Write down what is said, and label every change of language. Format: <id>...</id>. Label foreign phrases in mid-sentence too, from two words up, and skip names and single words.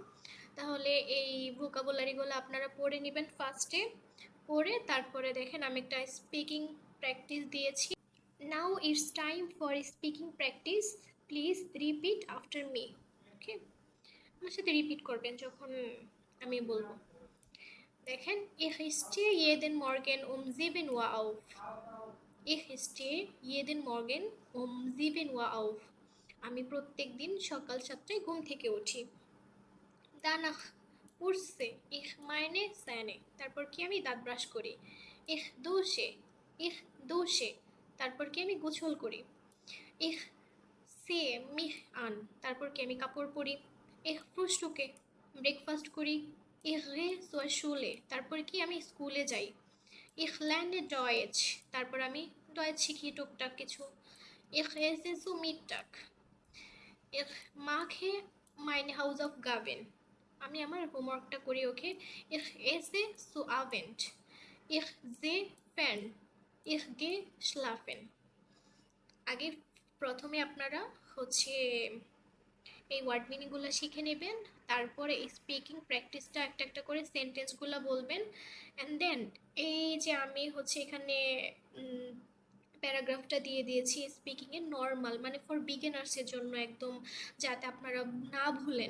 <bn>তাহলে এই ভোকাবুলারিগুলো আপনারা পড়ে নেবেন ফার্স্টে, পড়ে তারপরে দেখেন আমি একটা</bn> <en>speaking practice</en> <bn>দিয়েছি।</bn> <en>now it's time for speaking practice, please repeat after me.</en> <bn>ওকে, আমার সাথে রিপিট করবেন যখন আমি বলবো। দেখেন,</bn> <de>ich stehe jeden Morgen um 7 Uhr auf. Ich stehe jeden Morgen um 7 Uhr auf.</de> <bn>আমি প্রত্যেক দিন সকাল 7টায় ঘুম থেকে উঠি।</bn> <de>Danach putze ich meine Zähne.</de> <bn>তারপর কি আমি দাঁত ব্রাশ করি।</bn> <de>Ich dusche. Ich dusche.</de> <bn>তারপর কি আমি গোসল করি।</bn> <de>Ich ziehe mich an.</de> <bn>তারপর কি আমি কাপড় পরি।</bn> <de>Ich frühstücke.</de> <bn>ব্রেকফাস্ট করি।</bn> <de>Ich gehe zur Schule.</de> <bn>তারপর কি আমি স্কুলে যাই।</bn> <de>Ich lerne Deutsch.</de> <bn>তারপর আমি ডয়েচ শিখি টুকটাক কিছু।</bn> <de>Ich esse zu Mittag. Ich mache mein Hausaufgaben.</de> <bn>আমি আমার হোমওয়ার্কটা করি। ওকে,</bn> <de>ich esse zu Abend. Ich sehe fern. Ich gehe schlafen.</de> <bn>আগে প্রথমে আপনারা এই</bn> <en>word meanings</en> <bn>শিখে নেবেন, তারপরে</bn> <en>speaking practice</en> <bn>একটা একটা করে সেন্টেন্সগুলো বলবেন।</bn> <en>and then</en> <bn>এই যে আমি এখানে প্যারাগ্রাফটা দিয়ে দিয়েছি স্পিকিংয়ের নর্মাল, মানে</bn> <en>for beginners</en> <bn>জন্য একদম, যাতে আপনারা না ভুলেন।</bn>